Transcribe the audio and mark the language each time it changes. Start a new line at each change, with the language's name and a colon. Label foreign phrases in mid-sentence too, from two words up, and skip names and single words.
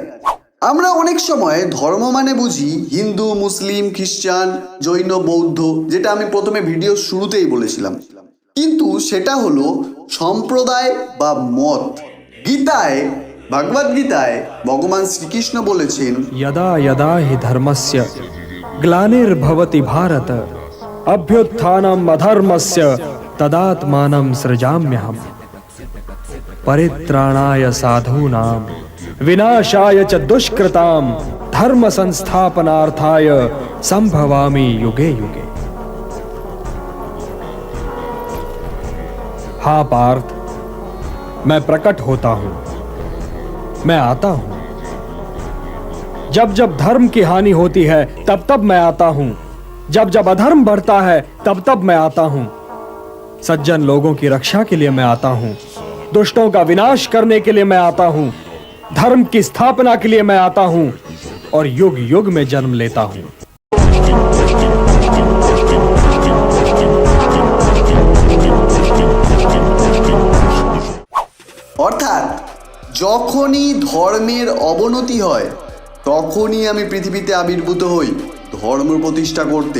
Bangla: আমরা অনেক সময় ধর্ম মানে বুঝি হিন্দু, মুসলিম, খ্রিস্টান, জৈন, বৌদ্ধ, যেটা আমি প্রথমে ভিডিও শুরুতেই বলেছিলাম। কিন্তু সেটা হলো সম্প্রদায় বা মত। গীতায়, ভগবদ গীতায় ভগবান শ্রীকৃষ্ণ বলেছেন,
Sanskrit: यदा यदा हि धर्मस्य ग्लानिर्भवति भारत अभ्युत्थानम् अधर्मस्य तदात्मानं सृजाम्यहम् परित्राणाय साधूनां विनाशाय च दुष्कृतां धर्म संस्थापनार्थाय संभवामि युगे युगे।
Hindi: हाँ पार्थ, मैं प्रकट होता हूं, मैं आता हूं। जब जब धर्म की हानि होती है तब तब मैं आता हूं, जब जब अधर्म बढ़ता है तब तब मैं आता हूं। सज्जन लोगों की रक्षा के लिए मैं आता हूं, दुष्टों का विनाश करने के लिए मैं आता हूं, धर्म की स्थापना के लिए मैं आता हूं और युग युग में जन्म लेता हूं।
Bangla: অর্থাৎ যখনই ধর্মের অবনতি হয় তখনই আমি পৃথিবীতে আবির্ভূত হই ধর্ম প্রতিষ্ঠা করতে।